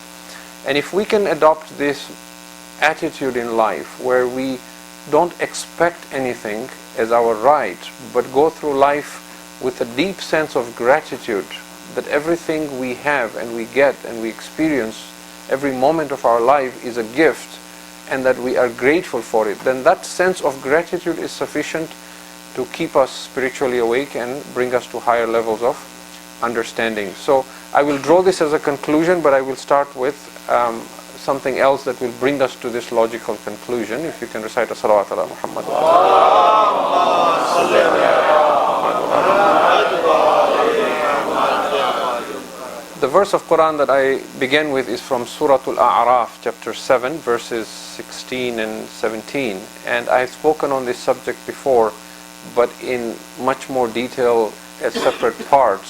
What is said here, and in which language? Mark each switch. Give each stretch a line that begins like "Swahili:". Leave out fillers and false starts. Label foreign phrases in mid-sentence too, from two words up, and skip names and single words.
English: And if we can adopt this attitude in life where we don't expect anything as our right, but go through life with a deep sense of gratitude that everything we have and we get and we experience, every moment of our life is a gift, and that we are grateful for it, then that sense of gratitude is sufficient to keep us spiritually awake and bring us to higher levels of understanding. So I will draw this as a conclusion, but I will start with something else that will bring us to this logical conclusion. If you can recite a
Arabic: salawat ala Muhammad.
English: The verse of Quran that I begin with is from Surah Al-A'raf, chapter 7, verses 16 and 17. And I've spoken on this subject before, but in much more detail as separate parts.